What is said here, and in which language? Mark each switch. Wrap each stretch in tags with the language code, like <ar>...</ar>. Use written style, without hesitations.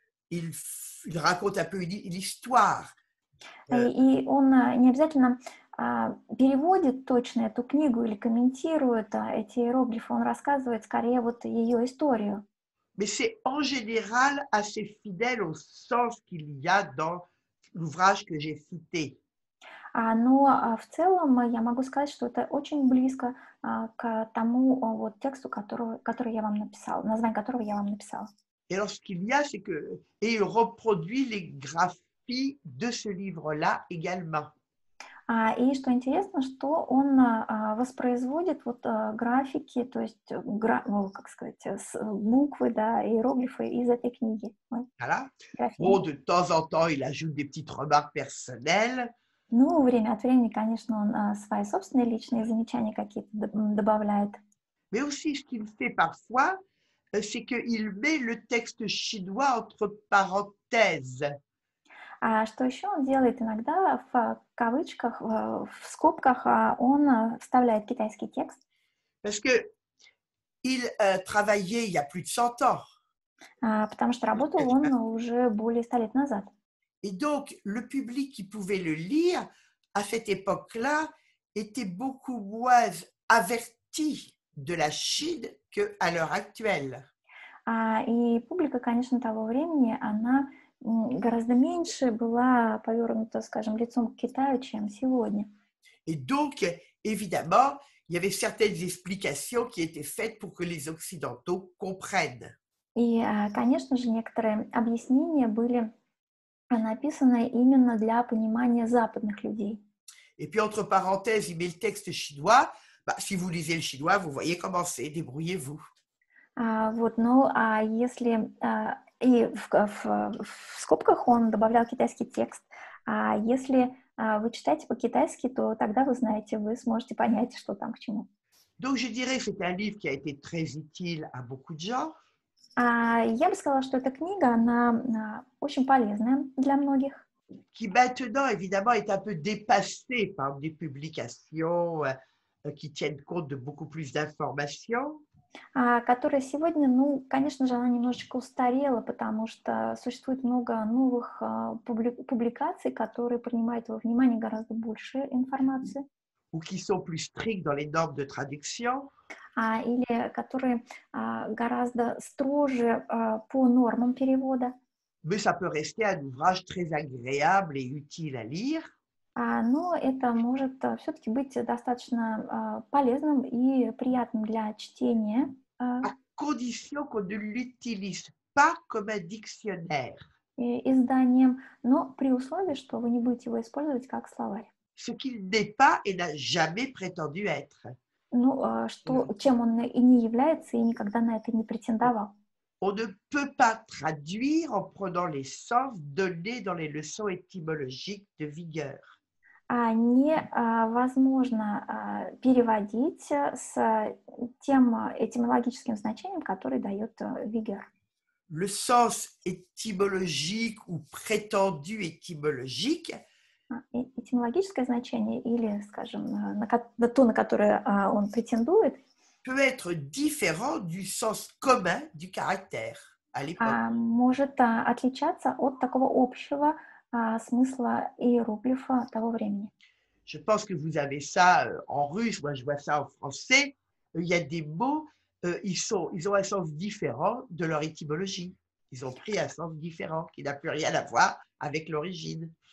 <fr>Il raconte un peu l'histoire.</fr> <ru>И он не обязательно переводит точно эту книгу или комментирует эти иероглифы, он рассказывает скорее вот ее историю.</ru> <fr>Mais c'est en général assez fidèle au sens qu'il y a dans l'ouvrage que j'ai cité.</fr> <ru>Но в целом я могу сказать, что это очень близко к тому вот тексту, который я вам написала, название которого я вам написала.</ru> <fr>Et alors, ce qu'il y a, c'est que il reproduit les graphies de ce livre-là également.</fr> <ru>И что интересно, что он воспроизводит вот графики, то есть, как сказать, буквы, да, иероглифы из этой книги.</ru> <fr>Voilà. Bon, de temps en temps, il ajoute des petites remarques personnelles.</fr> <ru>Ну, время от времени, конечно, он свои собственные личные замечания какие-то добавляет.</ru> <fr>Mais aussi, ce qu'il fait parfois, c'est qu'il met le texte chinois entre parenthèses.</fr> <ru>А что еще он делает иногда в кавычках, в скобках, он вставляет китайский текст,</ru> <fr>Parce que il travaillait il y a plus de 100 ans.</fr> <ru>потому что работал он уже более 100 лет назад.</ru> <fr>Et donc, le public qui pouvait le lire à cette époque-là était beaucoup moins averti de la Chine qu'à l'heure actuelle.</fr> <ru>И публика, конечно, того времени, она гораздо меньше была повернута, скажем, лицом к Китаю, чем сегодня.</ru> <fr>Et donc, évidemment, il y avait certaines explications qui étaient faites pour que les Occidentaux comprennent.</fr> <ru>И, конечно же, некоторые объяснения были написаны именно для понимания западных людей.</ru> <fr>Et puis, entre parenthèses, il met le texte chinois. Bah, si vous lisez le chinois, vous voyez comment c'est, débrouillez-vous.</fr> <ru>Вот, ну, если и в скобках он добавлял китайский текст, а если вы читаете по-китайски, то тогда вы знаете, вы сможете понять, что там к чему.</ru> <fr>Donc, je dirais que c'est un livre qui a été très utile à beaucoup de gens.</fr> <ru>Я бы сказала, что эта книга, она очень полезная для многих.</ru> <fr>Qui maintenant, évidemment, est un peu dépassé par des publications qui tiennent compte de beaucoup plus d'informations.</fr> <ru>Которая сегодня, ну, конечно же, она немножечко устарела, потому что существует много новых публикаций, которые принимают во внимание гораздо больше информации,</ru> <fr>Ou qui sont plus stricts dans les normes de traduction.</fr> <ru>или которые гораздо строже по нормам перевода.</ru> <fr>Mais ça peut rester un ouvrage très agréable et utile à lire.</fr> <ru>Но это может все-таки быть достаточно полезным и приятным для чтения.</ru> <fr>À condition qu'on ne l'utilise pas comme un dictionnaire.</fr> <ru>Изданием, но при условии, что вы не будете его использовать как словарь.</ru> <fr>Ce qu'il n'est pas et n'a jamais prétendu être.</fr> <ru>Ну, чем он и не является, и никогда на это не претендовал.</ru> <fr>On ne peut pas traduire en prenant les sens donnés dans les leçons étymologiques de Vigueur.</fr> <ru>Невозможно переводить с тем этимологическим значением, который дает Вигер.</ru> <fr>Le sens étymologique ou prétendu étymologique</fr> <ru>Этимологическое значение или, скажем, то, на которое он претендует,</ru> <fr>peut être différent du sens commun du caractère à l'époque.</fr> <ru>Может отличаться от такого общего смысла иероглифа того времени.</ru> <fr>Je pense que vous avez ça en russe, moi je vois ça en français. Il y a des mots, ils ont un sens différent de leur étymologie. Ils ont pris un sens différent qui n'a plus rien à voir avec l'origine.</fr>